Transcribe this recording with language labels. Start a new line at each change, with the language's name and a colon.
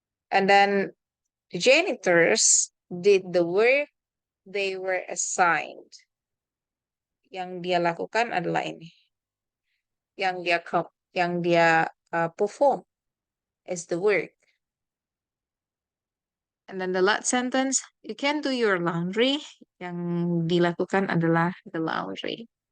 English: And then the janitors did the work they were assigned.
Indonesian: Yang dia lakukan adalah ini. Yang dia
English: perform is the work. And then the last sentence, you can do your laundry.
Indonesian: Yang dilakukan adalah
English: the laundry.